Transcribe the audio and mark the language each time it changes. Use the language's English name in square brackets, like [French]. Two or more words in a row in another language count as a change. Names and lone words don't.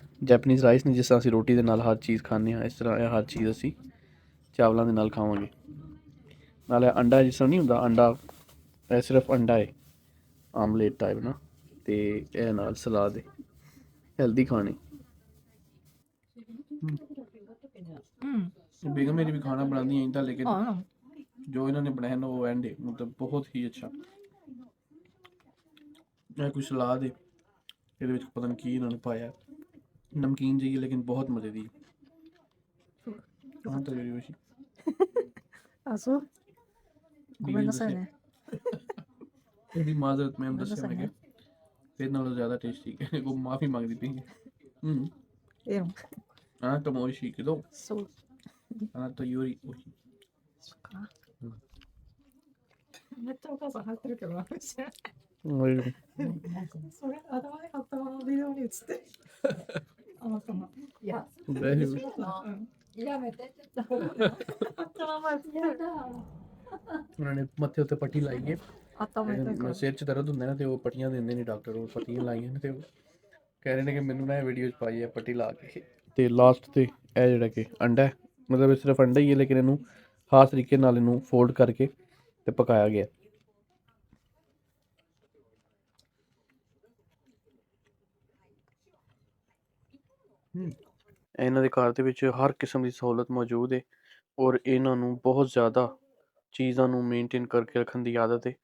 [Punjabi] ਜੈਪਨੀਜ਼ ਰਾਈਸ ਨੇ, ਜਿਸ ਤਰ੍ਹਾਂ ਅਸੀਂ ਰੋਟੀ ਦੇ ਨਾਲ ਹਰ ਚੀਜ਼ ਖਾਂਦੇ ਹਾਂ, ਇਸ ਤਰ੍ਹਾਂ ਇਹ ਹਰ ਚੀਜ਼ ਅਸੀਂ ਚਾਵਲਾਂ ਦੇ ਨਾਲ ਖਾਵਾਂਗੇ। ਨਾਲ ਇਹ ਅੰਡਾ ਜਿਸ ਤਰ੍ਹਾਂ ਨਹੀਂ ਹੁੰਦਾ ਅੰਡਾ, ਇਹ ਸਿਰਫ ਅੰਡਾ ਹੈ, ਆਮਲੇਟ ਟਾਈਪ ਨਾ, ਤੇ ਇਹ ਨਾਲ ਸਲਾਦ ਹੈ, ਹੈਲਦੀ ਖਾਣੇ। [Hindi] बेगम मेरी भी खाना बनानी यहीं था, लेकिन जो इन्होंने बनाया ना वो एंड है, मतलब बहुत ही अच्छा। [Punjabi] ਇਹ ਕੋਈ ਸਲਾਦ ਹੈ, ਇਹਦੇ ਵਿੱਚ ਪਤਾ ਨਹੀਂ ਕੀ ਇਹਨਾਂ ਨੇ ਪਾਇਆ, ਨਮਕੀਨ ਜਿਹੀ, ਲੇਕਿਨ ਬਹੁਤ ਮਜ਼ੇ ਦੀ। ਹਾਂ ਤਾਂ ਜਿਹੜੀ ਹੋਈ [Japanese] あ、そう。ごめんなさいね。 [Punjabi] ਇਹਦੀ ਮਾਜ਼ਰਤ ਮੈਂ [Japanese] ごめんな [Punjabi] ਦੱਸਿਆ [Japanese] さい [Punjabi] ਮੈਂ [Japanese] ね [Punjabi] ਕਿ ਤੇਰੇ ਨਾਲੋਂ ਜ਼ਿਆਦਾ ਟੇਸਟੀ ਹੈ, ਉਹ ਮਾਫੀ ਮੰਗਦੀ ਪਈ ਹੈ। [Japanese] ええの。あなたも美味しいけど、そう。あなたより美味しい。そうかな。めっちゃお母さん入ってるけどな。知らない それ頭で買ったままビデオに映ってる。あなたの。いや、 [Punjabi] ਵੈਸੇ ਵੀ [Japanese] やめてって言った。頭までやだ。 [Punjabi] ਉਹਨਾਂ ਨੇ ਮੱਥੇ ਉੱਤੇ ਪੱਟੀ ਲਾਈ ਹੈ। [Japanese] 頭痛いから。 [Punjabi] ਸਿਰ 'ਚ ਦਰਦ ਹੁੰਦਾ ਨਾ ਤੇ ਉਹ ਪੱਟੀਆਂ ਦਿੰਦੇ ਨੇ ਡਾਕਟਰ, ਉਹ ਪੱਟੀਆਂ ਲਾਈਆਂ ਨੇ ਤੇ ਉਹ ਕਹਿ ਰਹੇ ਨੇ ਕਿ ਮੈਨੂੰ ਨਾ ਇਹ ਵੀਡੀਓ 'ਚ ਪਾਈ ਹੈ ਪੱਟੀ ਲਾ ਕੇ। ਤੇ ਲਾਸਟ ਤੇ ਇਹ ਜਿਹੜਾ ਕਿ ਅੰਡਾ ਹੈ, ਮਤਲਬ ਇਹ ਸਿਰਫ ਅੰਡਾ ਹੀ ਹੈ, ਲੇਕਿਨ ਇਹਨੂੰ ਖਾਸ ਤਰੀਕੇ ਨਾਲ ਇਹਨੂੰ ਫੋਲਡ ਕਰਕੇ ਤੇ ਪਕਾਇਆ ਗਿਆ। ਇਹਨਾਂ ਦੇ ਘਰ ਦੇ ਵਿੱਚ ਹਰ ਕਿਸਮ ਦੀ ਸਹੂਲਤ ਮੌਜੂਦ ਹੈ, ਔਰ ਇਹਨਾਂ ਨੂੰ ਬਹੁਤ ਜ਼ਿਆਦਾ ਚੀਜ਼ਾਂ ਨੂੰ ਮੇਨਟੇਨ ਕਰਕੇ ਰੱਖਣ ਦੀ ਆਦਤ ਹੈ।